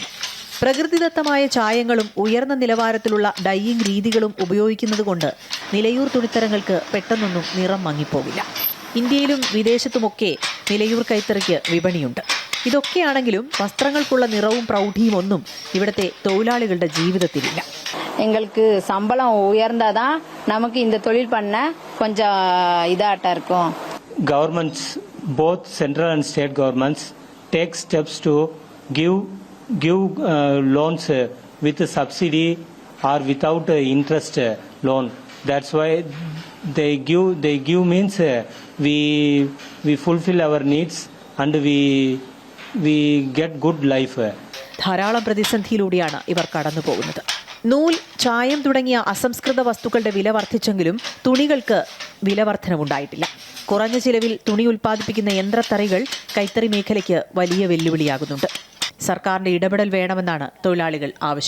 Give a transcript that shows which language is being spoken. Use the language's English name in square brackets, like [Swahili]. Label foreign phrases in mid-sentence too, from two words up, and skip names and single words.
[Malayalam] പ്രകൃതിദത്തമായ ചായങ്ങളും ഉയർന്ന നിലവാരത്തിലുള്ള ഡൈയിങ് രീതികളും ഉപയോഗിക്കുന്നത് കൊണ്ട് നിലയൂർ തുണിത്തരങ്ങൾക്ക് പെട്ടെന്നൊന്നും നിറം മങ്ങിപ്പോകില്ല. ഇന്ത്യയിലും വിദേശത്തുമൊക്കെ നിലയൂർ കൈത്തറിക്ക് വിപണിയുണ്ട്. ഇതൊക്കെയാണെങ്കിലും വസ്ത്രങ്ങൾക്കുള്ള നിറവും പ്രൗഢിയും ഒന്നും ഇവിടുത്തെ തൊഴിലാളികളുടെ ജീവിതത്തിലില്ല. [Tamil] எங்களுக்கு சம்பளம் உயர்ந்தாதான் நமக்கு இந்த தொழில் பண்ண கொஞ்சம் இதாட்டா இருக்கும். [English] Governments, both central and state governments, take steps to give loans with subsidy or without interest loan. That's why they give means we fulfill our needs and we get good life. [Malayalam] ധാരാളം പ്രതിസന്ധിയിലൂടെയാണ് ഇവർ കടന്നു പോകുന്നത്. നൂൽ, ചായം തുടങ്ങിയ അസംസ്കൃത വസ്തുക്കളുടെ വില വർദ്ധിച്ചെങ്കിലും തുണികൾക്ക് വില വർധനവുണ്ടായിട്ടില്ല. കുറഞ്ഞ ചിലവിൽ തുണി ഉൽപ്പാദിപ്പിക്കുന്ന യന്ത്രത്തറികൾ കൈത്തറി മേഖലയ്ക്ക് വലിയ വെല്ലുവിളിയാകുന്നുണ്ട്. സർക്കാരിന്റെ ഇടപെടൽ വേണമെന്നാണ് തൊഴിലാളികൾ ആവശ്യപ്പെടുന്നത്.